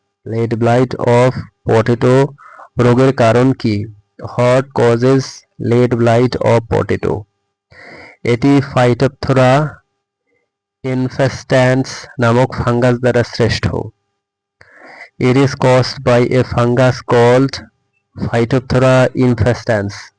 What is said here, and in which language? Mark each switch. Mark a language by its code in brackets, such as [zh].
[bn] Lead blight of potato রোগের কারণ কি? [en] What causes lead blight of potato? [bn] এটি ফাইটোপথরা ইনফেস্ট্যান্স নামক ফাঙ্গাস দ্বারা সৃষ্ট। [en] It is caused by a fungus called Phytophthora infestans.